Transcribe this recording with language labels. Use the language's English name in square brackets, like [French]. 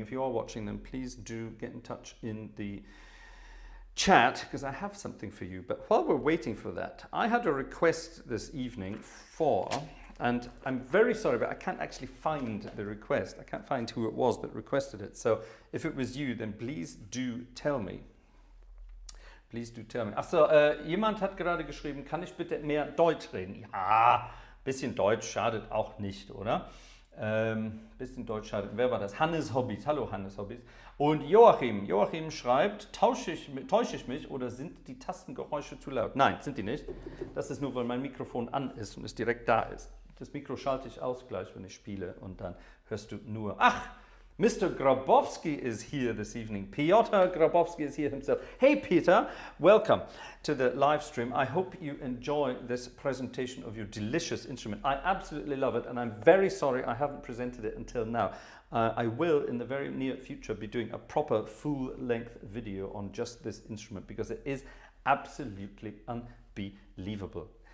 [English] If you are watching, then please do get in touch in the chat, because I have something for you. But while we're waiting for that, I had a request this evening and I'm very sorry, but I can't actually find the request. I can't find who it was that requested it. So if it was you, then please do tell me. Please do tell me. [German] Achso, jemand hat gerade geschrieben, kann ich bitte mehr Deutsch reden? Ja, bisschen Deutsch schadet auch nicht, oder? Bisschen Deutsch schadet. Wer war das? Hannes Hobbys. Hallo Hannes Hobbys. Und Joachim schreibt, täusche ich mich oder sind die Tastengeräusche zu laut? Nein, sind die nicht. Das ist nur, weil mein Mikrofon an ist und es direkt da ist. Das Mikro schalte ich aus gleich, wenn ich spiele, und dann hörst du nur, ach, [English] Mr. Grabowski is here this evening. Piotr Grabowski is here himself. Hey Peter, welcome to the live stream. I hope you enjoy this presentation of your delicious instrument. I absolutely love it, and I'm very sorry I haven't presented it until now. I will, in the very near future, be doing a proper full-length video on just this instrument because it is absolutely unbelievable.